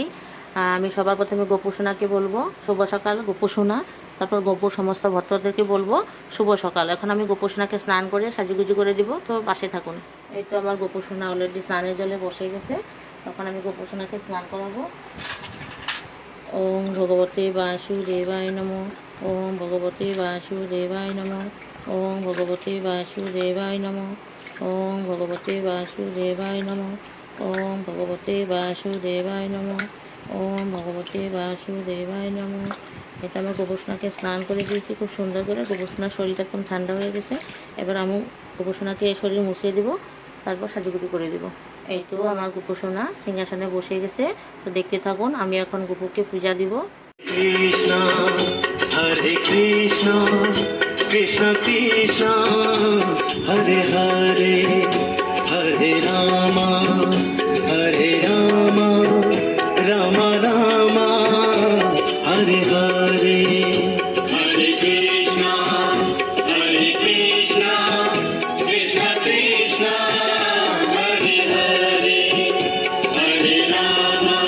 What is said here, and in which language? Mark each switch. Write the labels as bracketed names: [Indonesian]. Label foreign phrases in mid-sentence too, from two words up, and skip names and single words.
[Bangla] আমি সবার প্রথমে গোপোষণাকে বলবো শুভ সকাল গোপোষণা, তারপর গোপো সমস্ত ভক্তদেরকে বলবো শুভ সকাল। এখন আমি গোপোষণাকে স্নান করে সাজুগুজু করে দিব, তো পাশে থাকুন। এই তো আমার গোপোষণা অলরেডি স্নানের জলে বসে গেছে, তখন আমি গোপোষণাকে স্নান করাবো। [Sanskrit] ওম ভগবতে বাসুদেবায় নমঃ। ওম ভগবতে বাসুদেবায় নমঃ। ওম ভগবতে বাসুদেবায় নমঃ। ওম ভগবতে বাসুদেবায় নমঃ। ওম ভগবতে বাসুদেবায় নমঃ। ওম ভগবতে বাসুদেবায় নমঃ। [Bangla] এটা আমার গোপোষণাকে স্নান করে দিয়েছি খুব সুন্দর করে। গোপোষণার শরীরটা একদম ঠান্ডা হয়ে গেছে। এবার আমি গোপোষণাকে শরীর মুছিয়ে দিব, তারপর সাজুগুজু করে দিব। এই তো আমার গোপোষণা সিংহাসনে বসে গেছে, তো দেখতে থাকুন। আমি এখন গোপুকে পূজা দিব। [Sanskrit] কৃষ্ণ হরে কৃষ্ণ কৃষ্ণ কৃষ্ণ হরে হরে হরে রাম রাম রাম হরে হরে হরে কৃষ্ণ কৃষ্ণ কৃষ্ণ হরে হরে হরে রাম